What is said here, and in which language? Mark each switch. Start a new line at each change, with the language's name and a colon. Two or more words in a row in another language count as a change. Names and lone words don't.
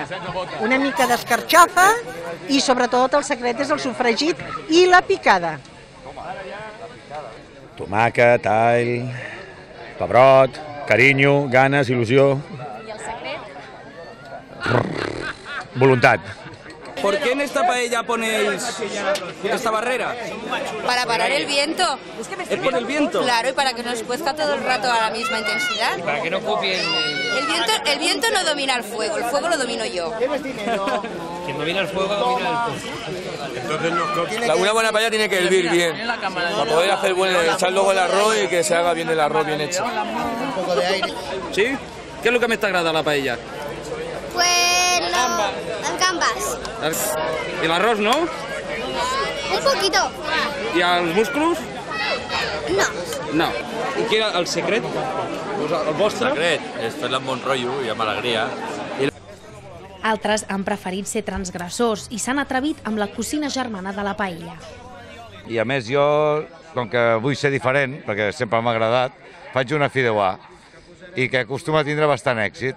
Catalan: Una mica d'escarxofa i sobretot el secret és el sofregit i la picada. Tomàquet, all, pebrot, carinyo, ganes, il·lusió. I el secret? Voluntat.
Spanish: ¿Por qué en esta paella ponéis esta barrera? Para parar el viento. ¿Es por el viento? Claro, y para que no nos cuezca todo el rato a la misma intensidad. Para que no copien El viento no domina el fuego lo domino yo. quien domina el fuego domina el fuego. Una buena paella tiene que hervir bien, para poder hacer echar luego el arroz y que se haga bien el arroz bien hecho. ¿Sí? ¿Qué es lo que
Catalan: més t'agrada
Spanish: a la paella? Pues las gambas. ¿Y el arroz, no? Un poquito. ¿Y
Catalan: els musclos?
Spanish: No.
Catalan: No. I què era el secret? El vostre? El secret és fer-la amb bon rotllo i amb alegria. Altres han preferit ser transgressors i s'han atrevit amb la cocina germana de la paella. I a més jo, com que vull ser diferent, perquè sempre m'ha agradat, faig una fideuà i que acostuma a tindre bastant èxit.